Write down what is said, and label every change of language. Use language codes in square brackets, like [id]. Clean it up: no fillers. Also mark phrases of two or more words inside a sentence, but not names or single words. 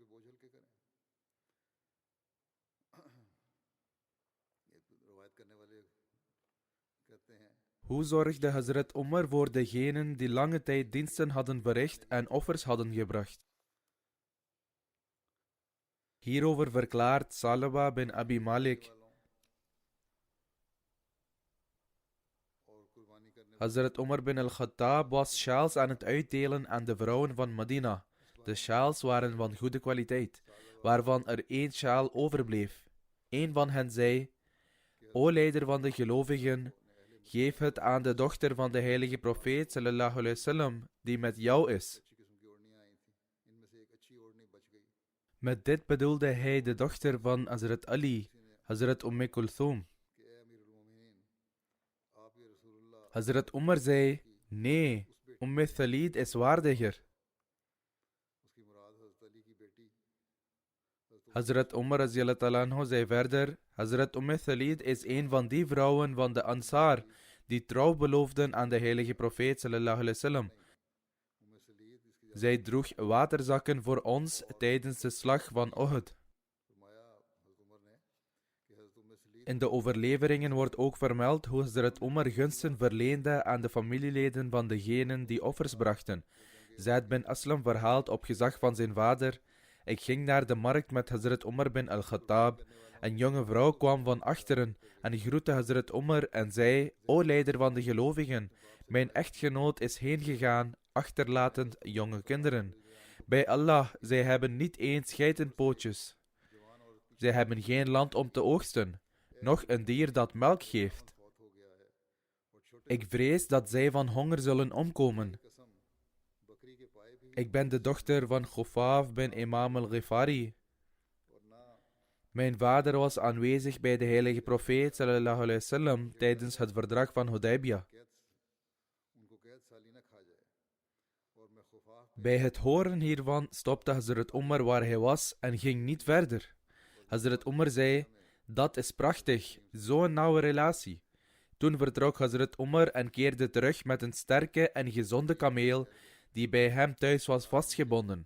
[nl] Hoe zorgde Hazrat Umar voor degenen die lange tijd diensten hadden verricht en offers hadden gebracht? Hierover verklaart Salaba bin Abi Malik: Hazrat Umar bin al-Khattab was sjaals aan het uitdelen aan de vrouwen van Medina. De sjaals waren van goede kwaliteit, waarvan er 1 sjaal overbleef. Een van hen zei: O leider van de gelovigen, geef het aan de dochter van de heilige profeet [ar] صلى الله عليه وسلم, [nl] die met jou is. Met dit bedoelde hij de dochter van Hazrat Ali, Hazrat Kulthum. Hazrat Umar zei: nee, Thalid is waardiger. Hazrat Umar anhu zei verder: Hazrat Thalid is een van die vrouwen van de Ansar die trouw beloofden aan de heilige profeet [ar] صلى الله عليه وسلم. [nl] Zij droeg waterzakken voor ons tijdens de slag van Uhud. In de overleveringen wordt ook vermeld hoe Hazrat Umar gunsten verleende aan de familieleden van degenen die offers brachten. Zaid bin Aslam verhaalt op gezag van zijn vader: ik ging naar de markt met Hazrat Umar bin al-Khattab. Een jonge vrouw kwam van achteren en groette Hazrat Umar en zei: O leider van de gelovigen, mijn echtgenoot is heengegaan, achterlatend jonge kinderen. Bij Allah, zij hebben niet eens geitenpootjes. Zij hebben geen land om te oogsten, noch een dier dat melk geeft. Ik vrees dat zij van honger zullen omkomen. Ik ben de dochter van Khufaf bin Imam al-Ghifari. Mijn vader was aanwezig bij de heilige profeet [ar] صلى الله عليه وسلم [nl] tijdens het verdrag van Hudaybiyah. Bij het horen hiervan stopte Hazrat Umar waar hij was en ging niet verder. Hazrat Umar zei: dat is prachtig, zo'n nauwe relatie. Toen vertrok Hazrat Umar en keerde terug met een sterke en gezonde kameel die bij hem thuis was vastgebonden.